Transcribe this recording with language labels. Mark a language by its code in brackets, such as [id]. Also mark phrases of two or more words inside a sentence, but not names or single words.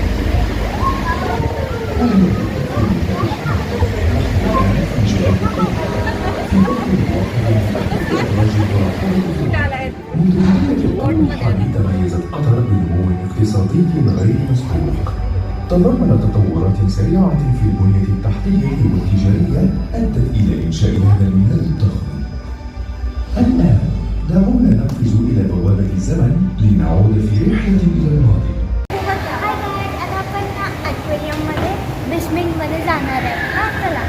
[ar] تميزت قطر بنمو اقتصادي غير مسبوق. تضمن تطورات سريعة في البنية التحتية والتجارية أدت إلى إنشاء هذا الميناء الضخم. الآن دعونا نقفز إلى بوابة الزمن لنعود في رحلة إلى الماضي. [mr] आता आपण ॲक्वेरियममध्ये बेसमेंटमध्ये जाणार आहे हा चला.